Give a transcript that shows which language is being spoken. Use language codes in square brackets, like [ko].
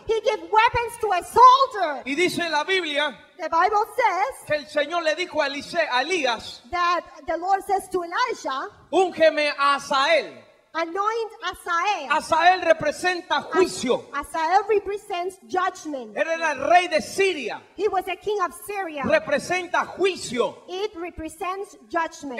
[en] He gives weapons to a soldier. [es] Y dice la Biblia [en] The Bible says [es] que el Señor le dijo a Elías, [en] that the Lord says to Elijah, [es] úngeme a Asael. [en] anoint Asael. [es] Asael representa juicio. [en] Asael represents judgment. [es] Él era el rey de Siria. [en] He was a king of Syria. [es] Representa juicio. [en] It represents judgment.